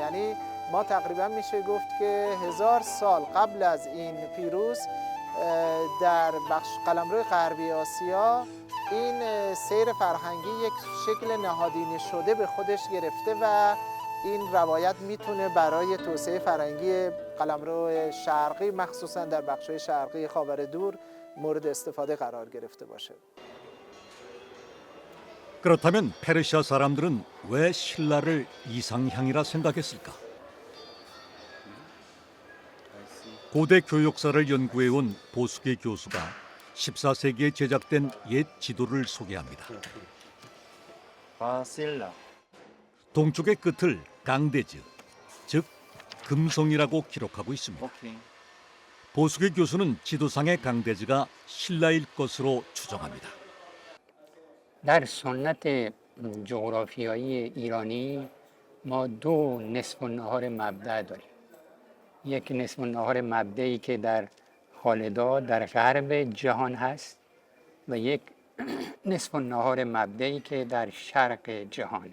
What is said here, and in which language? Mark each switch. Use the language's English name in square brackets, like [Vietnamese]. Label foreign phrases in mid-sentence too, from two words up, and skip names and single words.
[Persian] یعنی ما تقریبا میشه گفت که 1000 سال قبل از این پیروز در بخش قلمرو غربی آسیا این سیر فرهنگی یک شکل نهادینه شده به خودش گرفته و این روایت میتونه برای توسعه فرهنگی قلمرو شرقی مخصوصا در بخش‌های شرقی خاور دور مورد استفاده قرار گرفته باشه. [Korean] 그렇다면 페르시아 사람들은 왜 신라를 이상향이라 생각했을까? 고대 교역사를 연구해온 보수계 교수가 14세기에 제작된 옛 지도를 소개합니다. 바실라. 동쪽의 끝을 강대즈, 즉 금성이라고 기록하고 있습니다. 보수계 교수는 지도상의 강대즈가 신라일 것으로 추정합니다. [Persian] در سنت جغرافیایی ایرانی ما دو نصف النهار مبدأ داریم. یک نصف النهار مبدئی که در خالدا در غرب جهان هست و یک نصف النهار مبدئی که در شرق جهانه.